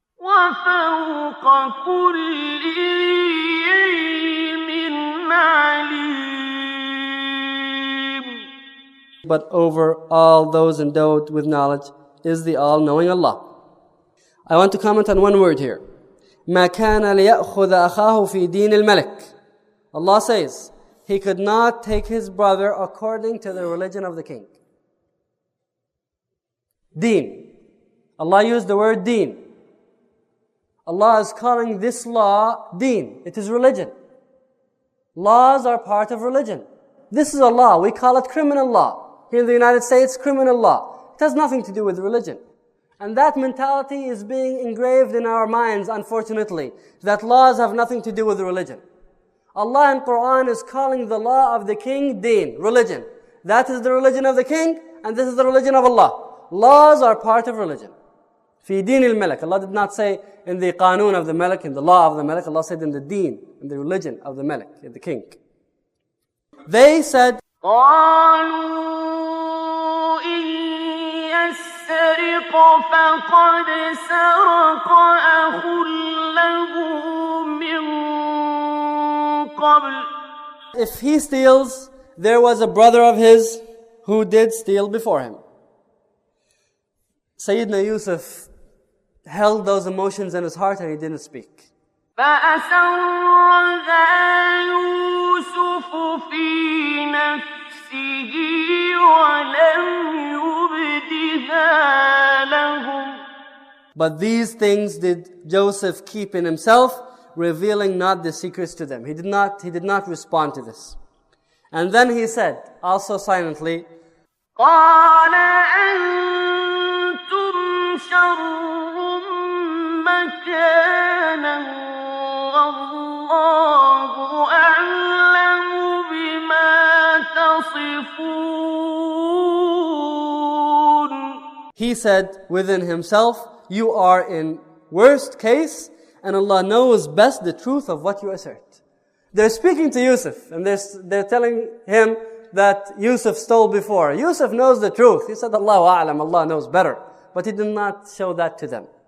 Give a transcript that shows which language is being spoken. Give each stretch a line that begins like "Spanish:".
Arabic: وفوق كل ذي علم عليم.
English: But over all those endowed with knowledge is the all-knowing Allah. I want to comment on one word here.
Arabic: ما كان ليأخذ أخاه في دين الملك.
English: Allah says, he could not take his brother according to the religion of the king. Deen. Allah used the word deen. Allah is calling this law deen. It is religion. Laws are part of religion. This is a law. We call it criminal law. Here in the United States, criminal law. It has nothing to do with religion. And that mentality is being engraved in our minds, unfortunately, that laws have nothing to do with religion. Allah in Quran is calling the law of the king deen, religion. That is the religion of the king, and this is the religion of Allah. Laws are part of religion.
Arabic: Fi deen al-Malik.
English: Allah did not say in the qanun of the Malik, in the law of the Malik. Allah said in the deen, in the religion of the Malik, in the king. They said,
Arabic: قالوا إن يسرق فقد سرق أخ له من قبل.
English: if he steals, there was a brother of his who did steal before him. Sayyidina Yusuf held those emotions in his heart and he didn't speak.
Arabic: فأسرها يوسف في نفسه ولم يبدها لهم.
English: But these things did Joseph keep in himself, revealing not the secrets to them. He did not respond to this. And then he said, also silently,
Arabic: قال أنتم شر مكانا والله أعلم بما تصفون.
English: he said within himself, you are in worst case, and Allah knows best the truth of what you assert. They're speaking to Yusuf, and they're telling him that Yusuf stole before. Yusuf knows the truth. He said,
Arabic: Allahu A'lam,
English: Allah knows better. But he did not show that to them.